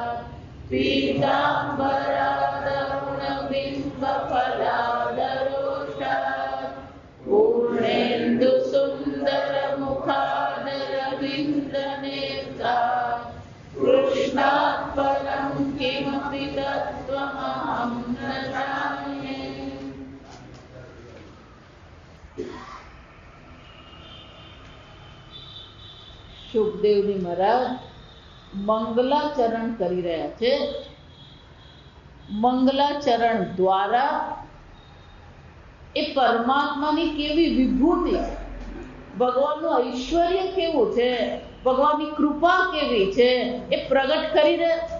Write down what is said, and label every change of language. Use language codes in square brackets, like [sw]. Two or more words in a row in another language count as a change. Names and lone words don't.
[sa] पीताम्बरादरुणबिम्बफलादरोषात् पूर्णेन्दुसुन्दरमुखादरविन्दनेत्रा कृष्णात् परं किमपि तत्त्वमहं न जाने। [gu] સુખદેવજી મહારાજ મંગલાચરણ કરી રહ્યા છે. મંગલાચરણ દ્વારા એ પરમાત્માની કેવી વિભૂતિ છે, ભગવાનનું ઐશ્વર્ય કેવું છે, ભગવાનની કૃપા કેવી છે એ પ્રગટ કરી રહ્યા છે.